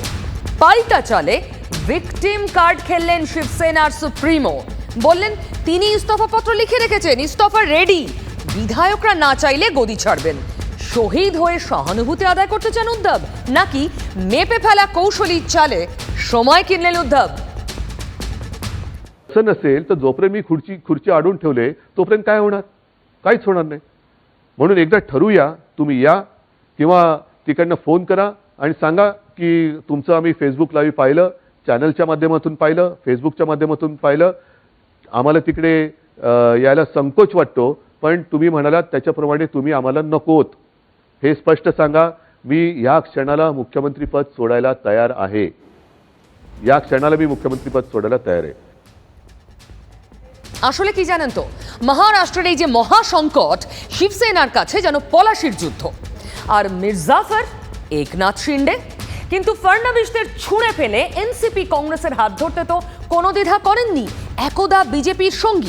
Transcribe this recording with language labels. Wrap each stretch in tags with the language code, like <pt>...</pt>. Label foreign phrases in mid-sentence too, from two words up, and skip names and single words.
<bn>পাল্টা চালে ভিকটিম কার্ড খেললেন শিবসেনার সুপ্রিমো। বললেন তিনি ইস্তফাপত্র লিখে রেখেছেন, ইস্তফা রেডি, বিধায়করা না চাইলে গদি ছাড়বেন। শহীদ হয়ে সহানুভূতি আদায় করতে চান উদ্ধব, নাকি মেপে ফেলা কৌশলী চালে সময় কিনলেন উদ্ধব?</bn> <mr>नसेल तर जोपर्यंत मी खुर्ची अडून ठेवले तोपर्यंत काय होणार? काहीच होणार नाही. म्हणून एकदा ठरवूया, तुम्ही या किंवा तिकडनं फोन करा आणि सांगा की तुमचं आम्ही फेसबुक लाईव्ह पाहिलं, चॅनलच्या माध्यमातून पाहिलं, फेसबुकच्या माध्यमातून पाहिलं, आम्हाला तिकडे यायला संकोच वाटतो, पण तुम्ही म्हणालात त्याच्याप्रमाणे तुम्ही आम्हाला नकोत हे स्पष्ट सांगा. मी या क्षणाला मुख्यमंत्रीपद सोडायला तयार आहे. या क्षणाला मी मुख्यमंत्रीपद सोडायला तयार आहे.</mr> <bn>আসলে কি জানেন তো, মহারাষ্ট্রের এই যে মহাসংকট শিবসেনার কাছে যেন পলাশির যুদ্ধ। আর মির্জাফর, একনাথ শিন্ডে। কিন্তু ফডনবিসদের ছুঁড়ে ফেলে এনসিপি কংগ্রেসের হাত ধরতে তো কোনো দ্বিধা করেননি একদা বিজেপির সঙ্গী।</bn>